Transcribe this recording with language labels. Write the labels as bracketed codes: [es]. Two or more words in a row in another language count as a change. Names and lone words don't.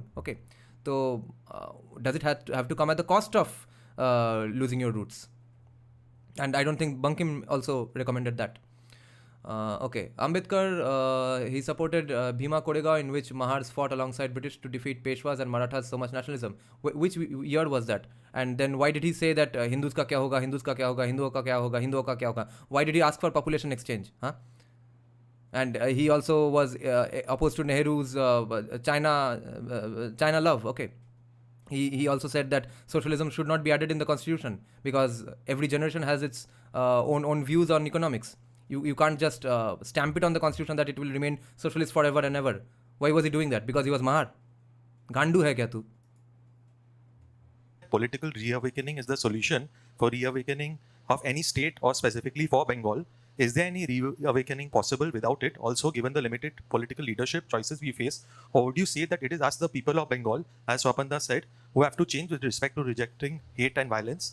[en] Okay, so does it have to come at the cost of losing your roots? And I don't think Bankim also recommended that. Okay, Ambedkar, he supported Bhima Koregaon, in which Mahars fought alongside British to defeat Peshwas and Marathas. So much nationalism. Which year was that? And then why did he say that [hi] हिंदूस का क्या होगा, हिंदूस का क्या होगा, हिंदुओं का क्या होगा, हिंदुओं का क्या होगा? [en] Why did he ask for population exchange? Huh? And he also was opposed to Nehru's China love. Okay. He also said that socialism should not be added in the constitution because every generation has its own views on economics. You can't just stamp it on the constitution that it will remain socialist forever and ever. Why was he doing that? Because he was Mahar. [hi] गांडू है क्या तू? [en] Political reawakening is the solution for reawakening of any state or specifically for Bengal. Is there any reawakening possible without it? Also, given the limited political leadership choices we face, or would you say that it is us, the people of Bengal, as Swapanda said, who have to change with respect to rejecting hate and violence?